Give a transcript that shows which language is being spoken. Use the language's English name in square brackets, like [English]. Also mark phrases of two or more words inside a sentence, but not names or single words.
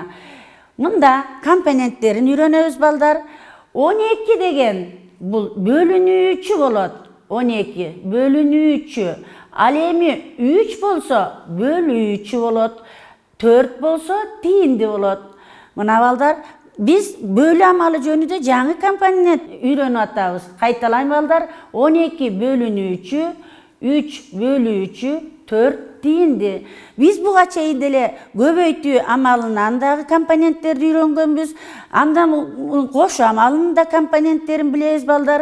[Kyrgyz] Мында компоненттерин үйрөнөбүз балдар. 12 деген бул бөлүнүүчү болот. 12 бөлүнүүчү. Ал эми 3 болсо бөлүүчү болот. 4 болсо тийинди болот. Мына балдар, biz bölü amalı jönündө жаңы компонент үйрөнүп атабыз. Кайталайм балдар, 12 бөлүнүүчү, 3 бөлүүчү, 4 тийинди. Biz буга чейин деле көбөйтүү амалынан дагы компоненттерди үйрөнгөнбүз. Андан кошуу амалынын да компоненттерин билебиз балдар.